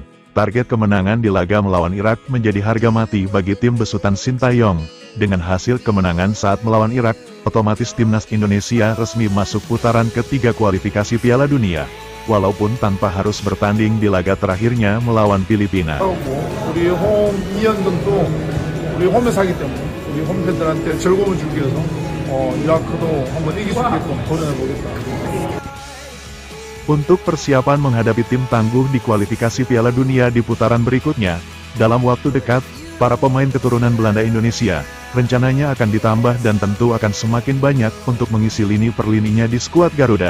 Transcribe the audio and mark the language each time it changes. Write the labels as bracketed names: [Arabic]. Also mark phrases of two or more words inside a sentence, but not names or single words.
[Indonesian] Target kemenangan di laga melawan Irak menjadi harga mati bagi tim besutan Sintayong. Dengan hasil kemenangan saat melawan Irak, otomatis timnas Indonesia resmi masuk putaran ketiga kualifikasi Piala Dunia. Walaupun tanpa harus bertanding di laga terakhirnya melawan Filipina. [Korean] 우리 홈 2연전도 우리 홈에서 하기 때문에 우리 홈팬들한테 즐거움을 주기 위해서 이라크도 한번 이길 수 있게끔 도전해 보겠다. [Indonesian] Untuk persiapan menghadapi tim tangguh di kualifikasi Piala Dunia di putaran berikutnya, dalam waktu dekat, para pemain keturunan Belanda Indonesia rencananya akan ditambah dan tentu akan semakin banyak untuk mengisi lini per lininya di skuad Garuda.